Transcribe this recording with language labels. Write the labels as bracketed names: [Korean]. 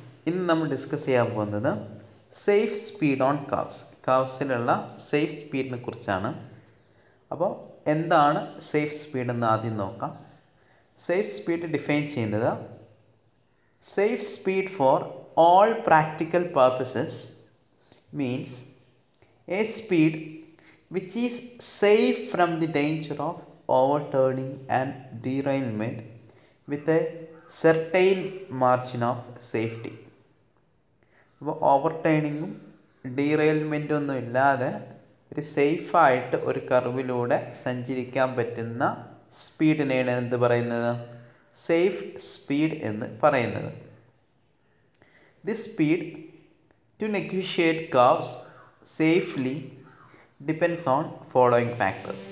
[Malayalam] ഇന്ന് നമ്മൾ ഡിസ്കസ് ചെയ്യാൻ പോകുന്നത് safe speed on curves. കർവ്സിലുള്ള safe സ്പീഡിനെ കുറിച്ചാണ്. അപ്പോൾ എന്താണ് സേഫ് സ്പീഡ് എന്ന് ആദ്യം നോക്കാം. സേഫ് സ്പീഡ് ഡിഫൈൻ ചെയ്യുന്നത് [English] Safe speed for all practical purposes means a speed which is safe from the danger of overturning and derailment with a certain margin of safety. [Malayalam] അപ്പോൾ ഓവർടേണിങ്ങും ഡീറെയിൽമെൻറ്റും ഒന്നും ഇല്ലാതെ ഒരു സേഫായിട്ട് ഒരു കർവിലൂടെ സഞ്ചരിക്കാൻ പറ്റുന്ന സ്പീഡിനെയാണ് എന്ത് പറയുന്നത്? സേഫ് സ്പീഡ് എന്ന് പറയുന്നത്. [English] This speed to negotiate curves safely depends on following factors.